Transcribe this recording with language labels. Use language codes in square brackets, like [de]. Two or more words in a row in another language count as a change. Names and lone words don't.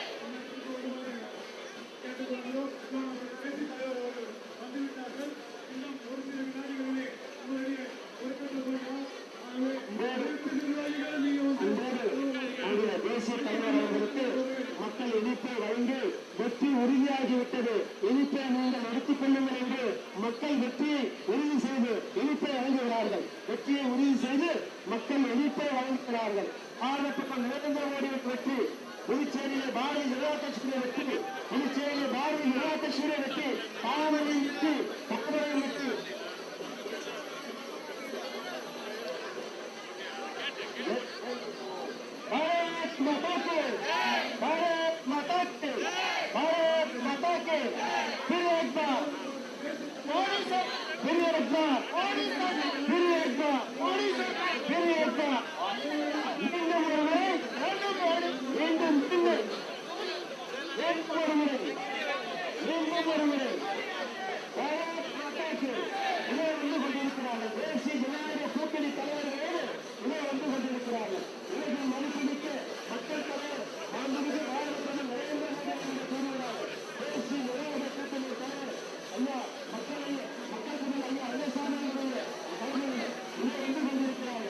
[ta] தேசிய தலைவர் அவர்களுக்கு மக்கள் இனிப்பை வழங்கி வெற்றி உறுதியாகிவிட்டது, இனிப்பை நீங்கள் எடுத்துக் கொள்ளுங்கள் என்று மக்கள் வெற்றியை உறுதி செய்து இனிப்பை வழங்குகிறார்கள். வெற்றியை உறுதி செய்து மக்கள் இனிப்பை வழங்குகிறார்கள். பாரதப்பட்ட நரேந்திர மோடி வெற்றி, புதுச்சேரியிலே பாரதிய ஜனதா கட்சியுடைய வெற்றி, புதுச்சேரியிலே பாரதிய ஜனதா கட்சியுடைய வெற்றி, தாமரையின் வெற்றி, தாமரையின் வெற்றி. [hi] भारत माता के, भारत माता के, भारत माता के. फिर एक बार मोदी सर, फिर एक बार मोदी सर, फिर एक बार मोदी सर, फिर एक बार [ta] மீண்டும் ஒரு முறை, மீண்டும் மீண்டும் மீண்டும் ஒரு முறை, மீண்டும் ஒரு முறை [hi] भारत माता के. [ta] இதை வந்து கொண்டிருக்கிறார்கள் தேசிய ஜனநாயக கூட்டணி தலைவர்களோடு இதை வந்து கொண்டிருக்கிறார்கள். உலகின் மதிப்புமிக்க மக்கள் தலைவர் மாண்புமிகு பாரத பிரதமர் நரேந்திர மோடி என்று கூறுகிறார்கள். தேசிய ஜனநாயக கூட்டணி தலைவர் ஐயா மக்கள் தலைவர் ஐயா ரங்கசாமி அவர்களுடைய தலைமையில் இதை வந்து கொண்டிருக்கிறார்கள்.